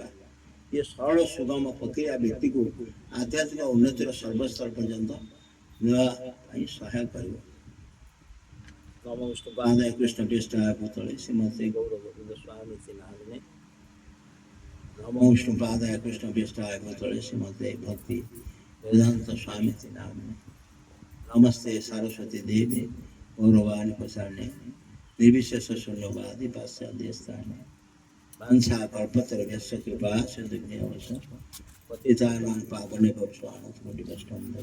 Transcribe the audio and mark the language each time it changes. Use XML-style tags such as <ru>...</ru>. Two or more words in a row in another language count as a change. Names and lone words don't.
<or>ଏ ସରଳ ସୁଗମ ପ୍ରକ୍ରିୟା ବ୍ୟକ୍ତିକୁ ଆଧ୍ୟାତ୍ମିକ ଉନ୍ନତିର ସର୍ବସ୍ତର ପର୍ଯ୍ୟନ୍ତ ନେବା ପାଇଁ ସହାୟ କରିବ।</or> <sa>ନମ ବିଷ୍ଣୁ ପାଦାୟ କୃଷ୍ଣ ପୃଷ୍ଠାୟ ଭୂତଳେ ଶ୍ରୀମତେ ଗୌର ଗୋବିନ୍ଦ ସ୍ୱାମୀ ନାମିନେ। ନମ ବିଷ୍ଣୁ ପାଦାୟ କୃଷ୍ଣ ପୃଷ୍ଠାୟ ଭୂତଳେ ଶ୍ରୀମତେ ଭକ୍ତି वेदांत स्वामी नामिने। नमस्ते सरस्वती देवी गौरवाणी प्रसारणे निर्विशेष शून्यवादी पाश्चात्य स्थाने वांछा कल्पतरुभ्यश्च कृपा सिन्धुभ्यो पतितानां पावनेभ्यो वैष्णवेभ्यो</sa>